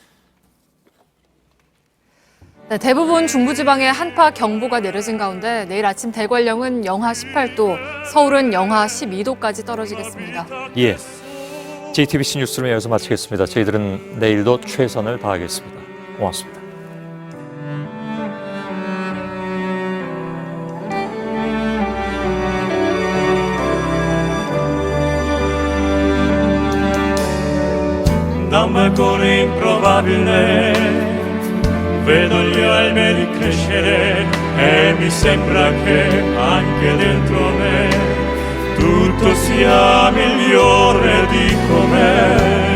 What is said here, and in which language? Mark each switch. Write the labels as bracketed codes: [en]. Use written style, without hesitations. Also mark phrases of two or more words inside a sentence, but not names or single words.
[ko] 네, 대부분 중부지방에 한파 경보가 내려진 가운데 내일 아침 대관령은 영하 18도, 서울은 영하 12도까지 떨어지겠습니다. JTBC 뉴스룸 여기서 마치겠습니다. 저희들은 내일도 최선을 다하겠습니다. 고맙습니다. [it] Da un balcone improbabile vedo gli alberi crescere e mi sembra che anche dentro me tutto sia migliore di com'è.